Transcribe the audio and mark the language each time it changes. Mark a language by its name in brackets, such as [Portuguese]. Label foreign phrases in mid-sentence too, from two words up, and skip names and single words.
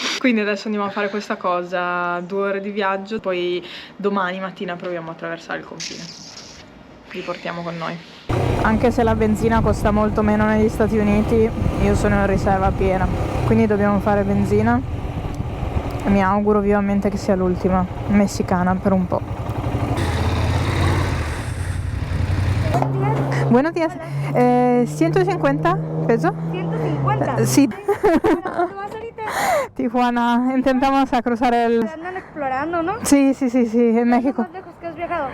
[Italian] Quindi adesso andiamo a fare questa cosa, 2 ore di viaggio, poi domani mattina proviamo a attraversare il confine. Li portiamo con noi. Anche se la benzina costa molto meno negli Stati Uniti, io sono in riserva piena, quindi dobbiamo fare benzina e mi auguro vivamente che sia l'ultima messicana per un po'. [Spanish] Buenos días. 150 peso? 150. Sí. ¿Dónde vas ahorita? Tijuana, intentamos a cruzar el... Andan explorando, ¿no? Sí, en México. ¿Más lejos que has viajado?